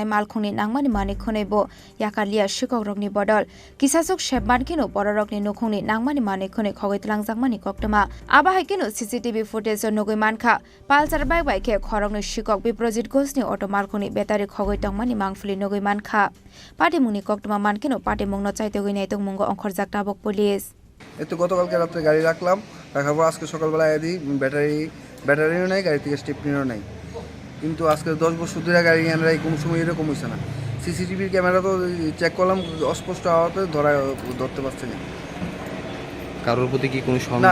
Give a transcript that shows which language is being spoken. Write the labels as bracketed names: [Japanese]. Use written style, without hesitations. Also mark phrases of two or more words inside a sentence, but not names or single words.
[Kok Borok] मालखुनि नांमानि मानिखुनैबो याकालिया शिকক रगनि बदल किसासुक शेबमानखिनो बररगनि नुखुंनि नांमानि मानिखुनि खगैतलांजांमानि कक्तमा आबा हाइकिनो [English] CCTV footage [Kok Borok] नुगै मानखा पालसार बाइक बाइके खरगनि शिকক बिप्रजित घोषनि अटो मालखुनि बेटारि खगैतंमानि मांगफुलि नुगै मानखा पार्टी मुंनि कक्तमा मानखिनो पार्टी मुंनो चाइते गइनाय दं मुंगो अंखरजाक टाबक पुलिस [Bangla] এতো গতকালকে রাতে গাড়ি রাখলাম, রাখার পর আজকে সকালবেলা এদি ব্যাটারিও নাই, গাড়ি থেকে স্টেপনিও নাই। কিন্তু আজকে 10 বছর ধরে গাড়ি আমরা কোনো সময় এরকম হয়েছে না। সিসিটিভির ক্যামেরা তো চেক করলাম, অস্পষ্ট হওয়াতে ধরতে পারছে না। কারোর প্রতি কি কোনো সন্দেহ?